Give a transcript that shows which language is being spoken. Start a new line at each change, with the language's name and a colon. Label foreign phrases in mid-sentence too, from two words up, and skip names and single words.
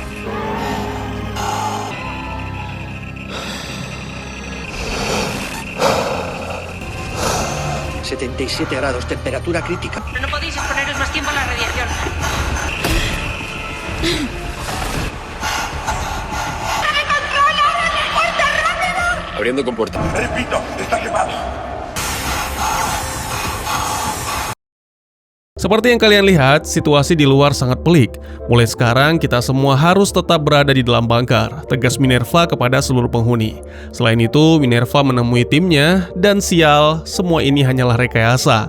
Spanish: ...77 grados, temperatura crítica. No podéis exponeros más tiempo a la radiación. Abriendo compuerta. Repito, está quemado.
Indonesian: Seperti yang kalian lihat, situasi di luar sangat pelik. Mulai sekarang, kita semua harus tetap berada di dalam bunker, tegas Minerva kepada seluruh penghuni. Selain itu, Minerva menemui timnya, dan sial, semua ini hanyalah rekayasa.